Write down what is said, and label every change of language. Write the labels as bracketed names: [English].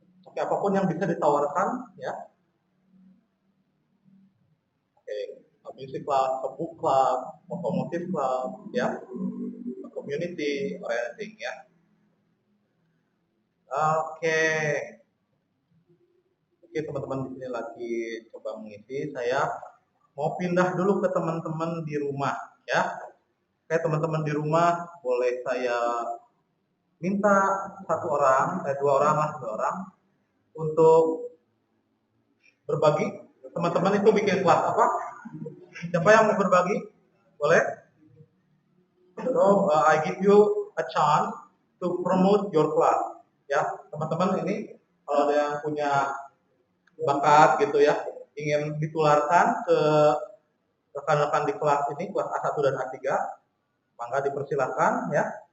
[Indonesian] Oke, apapun yang bisa ditawarkan ya, [English] music club, a book club, automotive club, ya, a community or anything, ya. [Indonesian] Oke, teman-teman di sini lagi coba mengisi. Saya mau pindah dulu ke teman-teman di rumah, ya. Oke, teman-teman di rumah boleh saya minta dua orang untuk berbagi. Teman-teman itu bikin kelas apa? Siapa yang mau berbagi? Boleh? [English] So, I give you a chance to promote your class. [Indonesian] Ya, teman-teman ini kalau ada yang punya bakat gitu ya, ingin ditularkan ke rekan-rekan di kelas ini, kelas A1 dan A3, maka dipersilakan ya.